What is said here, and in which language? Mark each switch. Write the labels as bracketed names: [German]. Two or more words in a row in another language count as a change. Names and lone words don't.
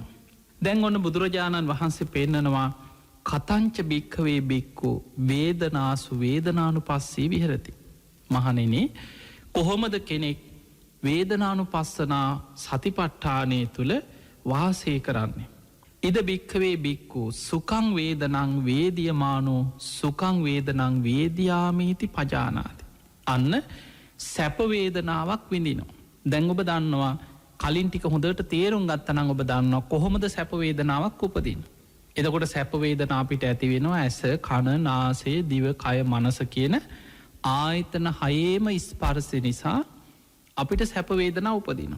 [Sinhala] දැන් ඔන්න බුදුරජාණන් වහන්සේ පෙන්නනවා [Pali] කතංච භික්කවේ බික්කු වේදනාසු වේදනානු පස්සේ විහරති. [Sinhala] මහනෙනේ කොහොමද කෙනෙක් වේදනානු පස්සනා සතිපට්ඨානය තුළ වාසය කරන්නේ. [Pali] ඉද භික්කවේ බික්කු සුකං වේදනං වේදියමානෝ සුකං වේදනං වේදයාමීති පජානාති. [Sinhala] අන්න සැපවේදනාවක් විඳිනවා. දැන් ඔබ දන්නවා කලින් ටික හොඳට තේරුම් ගත්තනං ඔබ දන්නවා කොහොමද සැපවේදනාවක් උපදින්. එදකොට සැපවේදනා අපිට ඇති වෙනවා ඇස කණ නාසේ දිව කය මනස කියන ආයතන හයේම ස්පර්සය නිසා අපිට සැපවේදනා උපදිනවා.